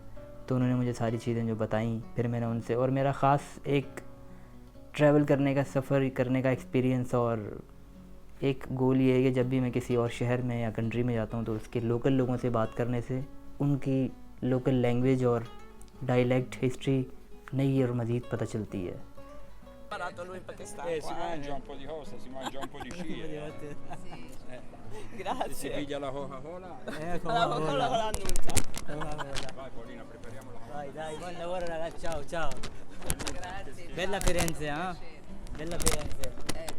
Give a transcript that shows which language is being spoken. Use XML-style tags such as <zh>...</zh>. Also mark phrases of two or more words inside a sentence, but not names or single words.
<hi>तो उन्होंने मुझे सारी चीज़ें जो बताईं, फिर मैंने उनसे, और मेरा ख़ास एक ट्रैवल करने का, सफ़र करने का एक्सपीरियंस और एक गोल ये है कि जब भी मैं किसी और शहर में या कंट्री में जाता हूँ तो उसके लोकल लोगों से बात करने से उनकी</hi> <en>local language</en> <hi>और</hi> <en>dialect history</en> <hi>नई और मज़ीद पता चलती है।</hi> <it>Si mangia un po' di cosa, si mangia un po' di scia. Grazie. Si piglia la Coca-Cola. Coca-Cola con l'annuncia. Vai Paolina, prepariamo la Dai, dai, buon lavoro ragazzi, ciao, ciao. Bella Firenze, eh? Bella Firenze.</it>